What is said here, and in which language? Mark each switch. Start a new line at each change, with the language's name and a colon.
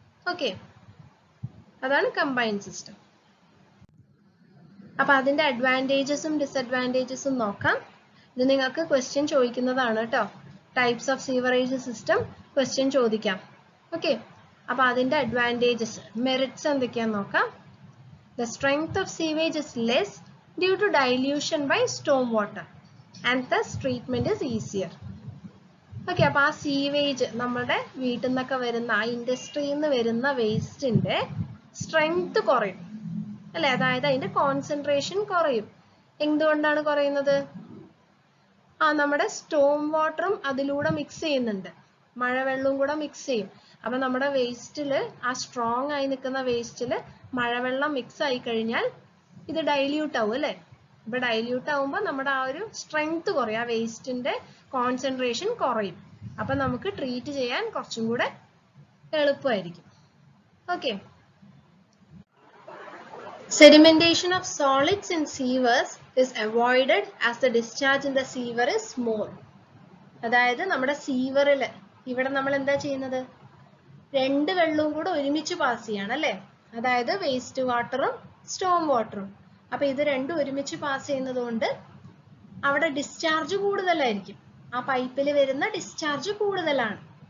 Malayalam: Okay, അതാണ് combined system. അപ്പൊ അതിന്റെ അഡ്വാൻറ്റേജസും ഡിസഡ്വാൻറ്റേജസും നോക്കാം. ഇത് നിങ്ങൾക്ക് ക്വസ്റ്റ്യൻ ചോദിക്കുന്നതാണ് കേട്ടോ. Types of sewerage system question ചോദിക്കാം. ഓക്കെ, അപ്പൊ അതിന്റെ അഡ്വാൻറ്റേജസ്, മെറിറ്റ്സ് എന്തൊക്കെയാന്ന് നോക്കാം.
English: The strength of sewage is less due to dilution by storm water and thus treatment is easier.
Malayalam: Okay, അപ്പൊ ആ സീവേജ് നമ്മുടെ വീട്ടിൽ നിന്നൊക്കെ വരുന്ന, ആ ഇൻഡസ്ട്രിയിൽ നിന്ന് വരുന്ന വേസ്റ്റിന്റെ സ്ട്രെങ്ത് കുറയും അല്ലെ, അതായത് അതിന്റെ കോൺസെൻട്രേഷൻ കുറയും. എന്തുകൊണ്ടാണ് കുറയുന്നത്? നമ്മുടെ സ്റ്റോം വാട്ടറും അതിലൂടെ മിക്സ് ചെയ്യുന്നുണ്ട്, മഴവെള്ളവും കൂടെ മിക്സ് ചെയ്യും. അപ്പൊ നമ്മുടെ വേസ്റ്റില്, ആ സ്ട്രോങ് ആയി നിൽക്കുന്ന വേസ്റ്റില് മഴവെള്ളം മിക്സ് ആയി കഴിഞ്ഞാൽ ഇത് ഡൈല്യൂട്ട് ആവും അല്ലെ. ഇപ്പൊ ഡൈല്യൂട്ട് ആവുമ്പോൾ നമ്മുടെ ആ ഒരു സ്ട്രെങ്ത് കുറയും, ആ വേസ്റ്റിന്റെ കോൺസെൻട്രേഷൻ കുറയും. അപ്പൊ നമുക്ക് ട്രീറ്റ് ചെയ്യാൻ കുറച്ചും കൂടെ എളുപ്പമായിരിക്കും.
English: Okay, sedimentation of solids in sewers is avoided as the discharge in the sewer is small.
Malayalam: അതായത് നമ്മുടെ സീവറില് ഇവിടെ നമ്മൾ എന്താ ചെയ്യുന്നത്? രണ്ട് വെള്ളവും കൂടെ ഒരുമിച്ച് പാസ് ചെയ്യാണ് അല്ലെ, അതായത് വേസ്റ്റ് വാട്ടറും സ്റ്റോം വാട്ടറും. അപ്പൊ ഇത് രണ്ടും ഒരുമിച്ച് പാസ് ചെയ്യുന്നത് കൊണ്ട് അവിടെ ഡിസ്ചാർജ് കൂടുതലായിരിക്കും, ആ പൈപ്പിൽ വരുന്ന ഡിസ്ചാർജ് കൂടുതലാണ്.